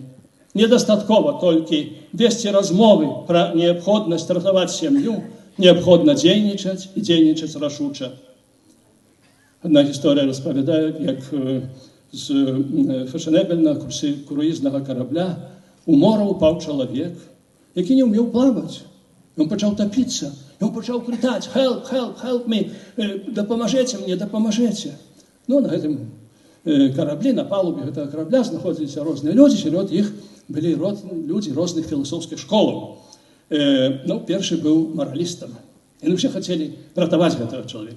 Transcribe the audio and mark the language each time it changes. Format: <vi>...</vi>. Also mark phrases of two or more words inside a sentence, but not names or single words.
<be>Недастаткова толькі весці размовы пра неабходнасць ратаваць сям'ю, неабходна дзейнічаць і дзейнічаць рашуча. Одна гісторыя распавядае, як з фашанебельнага круізнага карабля у мора ўпаў чалавек, які не ўмеў плаваць. Ён пачаў тапіцца, ён пачаў крычаць:</be> <en>«Help, help, help me!</en> <be>Дапамажэце мне, дапамажэце!» Ну, на гэтым караблі, на палубе гэтага карабля знаходзіліся розныя людзі, сярод іх былі людзі розных філасофскіх школаў. Ну, першы быў маралістам. Яны ўсе хацелі ратаваць гэтага чалавека.</be>